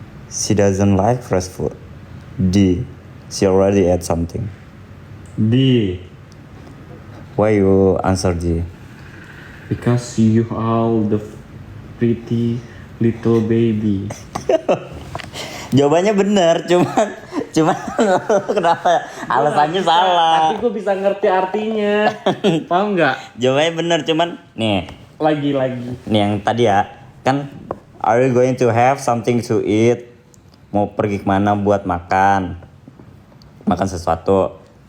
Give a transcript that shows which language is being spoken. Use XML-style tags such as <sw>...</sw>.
<en>She doesn't like fresh food. D. She already ate something. D. Why you answer D? Because you are the pretty little baby.</en> <id>Jawabannya benar, cuman kenapa alasannya salah? Tapi gue bisa ngerti artinya. Paham nggak? Jawabannya benar, cuman nih Lagi. nih yang tadi ya, kan</id> <en>are you going to have something to eat?</en> <id>Mau pergi kemana buat makan sesuatu.</id>